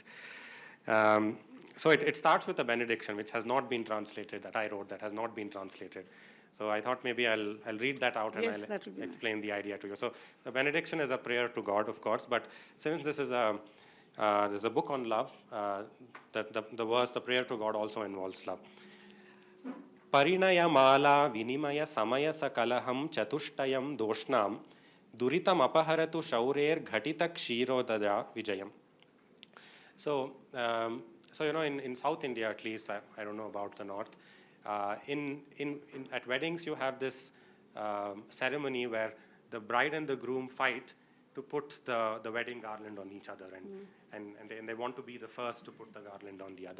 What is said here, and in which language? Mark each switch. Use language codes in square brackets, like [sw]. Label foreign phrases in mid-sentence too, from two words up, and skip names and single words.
[en] So it starts with a benediction, which has not been translated, that I wrote, that has not been translated. So I thought maybe I'll read that out and Yes, I'll explain the idea to you. So the benediction is a prayer to God, of course, but since this is there's a book on love, the verse, the prayer to God, also involves love. [sa] परिणय माला विनिमय समय सकलहं चतुष्टयं दोष्णां दुरितम् अपहरतु शौरेः घटित क्षीरोदय विजयम्. [en] So, in South India at least, I don't know about the North, at weddings you have this ceremony where the bride and the groom fight to put the wedding garland on each other, and they want to be the first to put the garland on the other.